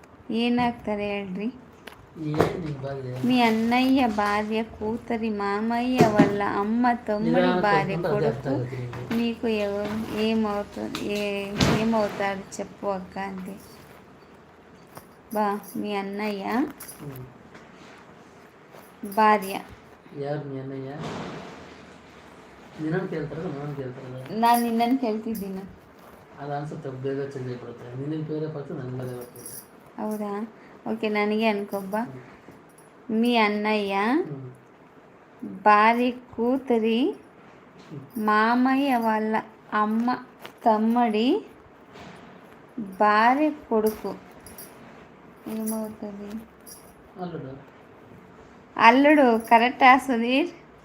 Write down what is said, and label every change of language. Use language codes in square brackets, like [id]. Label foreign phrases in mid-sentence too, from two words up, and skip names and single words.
[kn] ಏನಾಗ್ತಾರೆ ಹೇಳ್ರಿ? ಏನು ನಿನ್ ಭಾರ್ಯ? [te] మీ అన్నయ్య భార్య కూతురి మామయ్య వాళ్ళ అమ్మ తమ్ముడి భార్య కొడుకు మీకు ఎవరు ఏమవుతారు చెప్పు అక్క అంతే. బా మీ అన్నయ్య భార్య. ಯಾರು మీ అన్నయ్య? [kn] ನಿನ್ನನ್ನು ಕೇಳ್ತಾರ ನಾನು ಕೇಳ್ತಾರ? ನಾನು ನಿನ್ನನ್ನು ಕೇಳ್ತಿದ್ದೀನಿ. ಅದು ಅನ್ಸುತ್ತೆ ಬೇಗ ಚೇಂಜ್ ಆಗಿಬಿಡುತ್ತೆ. ನಿನ್ನ ಬೇರೆ ಬರ್ತದೆ ನನ್ನ ಬೇರೆ ಬರ್ತದೆ. ಹೌದಾ? ఓకే ನನಗೆ ಅನ್ಕೊಬ್ಬ. [te] మీ అన్నయ్య భార్య కూతురి మామయ్య వాళ్ళ అమ్మ తమ్ముడి భార్య కొడుకు ఏమవుతుంది? అల్లుడు. కరెక్టా సుధీర్?